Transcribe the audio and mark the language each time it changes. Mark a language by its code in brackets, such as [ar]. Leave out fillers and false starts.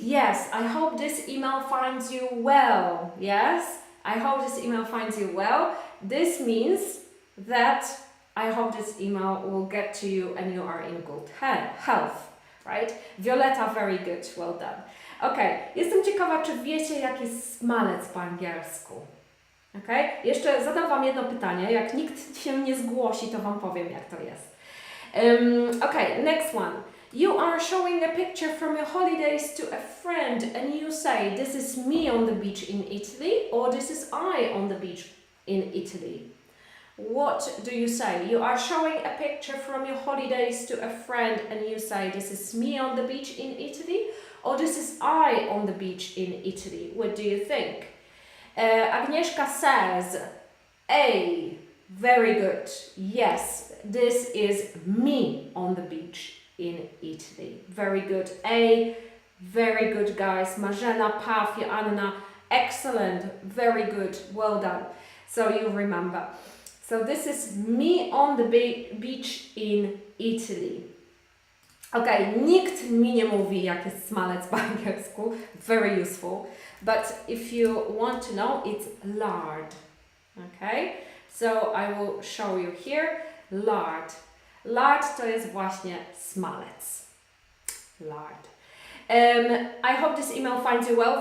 [en] Yes, I hope this email finds you well. Yes, I hope this email finds you well. This means that I hope this email will get to you and you are in good health, right? Violeta, very good, well done. [pl] Okay, jestem ciekawa, czy wiecie, jak jest smalec po angielsku. Okay? Jeszcze zadam Wam jedno pytanie. Jak nikt się nie zgłosi, to Wam powiem, jak to jest. [en] Okay, next one. You are showing a picture from your holidays to a friend and you say, this is me on the beach in Italy or this is I on the beach in Italy. What do you say? You are showing a picture from your holidays to a friend and you say, this is me on the beach in Italy or this is I on the beach in Italy. What do you think? Agnieszka says, A, very good. Yes, this is me on the beach in Italy. Very good. A, very good, guys. Marzena, Pafia, Anna, excellent. Very good. Well done. So you remember. So this is me on the beach in Italy. [pl] Okay, nikt mi nie mówi, jak jest smalec po angielsku. [en] Very useful. But if you want to know, it's lard. Okay, so I will show you here. Lard. [pl] Lard to jest właśnie smalec. [en] Lard. I hope this email finds you well.